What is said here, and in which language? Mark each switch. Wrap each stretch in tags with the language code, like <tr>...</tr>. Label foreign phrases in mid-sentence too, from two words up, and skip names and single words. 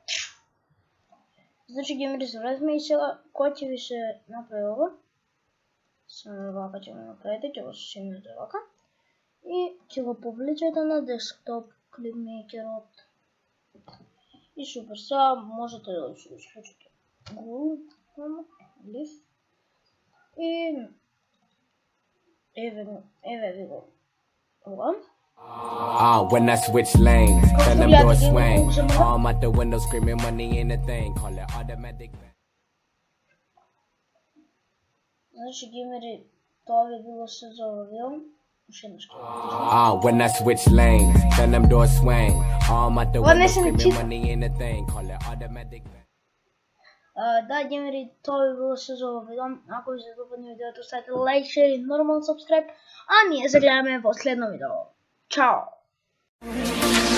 <mk>Значи геймери се вратиме и сега кога ќе ви се направи ова, само вака ќе го направите, ќе го симнете вака и ќе го повлечете на десктоп клипмейкерот. И супер, сега можете да се исклучите лист. И еве ви го ова.</mk> <en>When I switch lanes, then them doors swing. Arm out the window screaming money ain't a thing. Call it automatic.</en> <mk>Значи геймери, тоа би било се за овој видео.</mk> <en>When I switch lanes, then them doors swing. Arm out the window screaming money ain't a thing. Call it automatic.</en> <mk>Да, геймери, тоа би било се за овој видео. Ако ви се допадне видеото, ставете лайк, шер и нормално сабскрайб. А ние се гледаме во следно видео. Чао!</mk>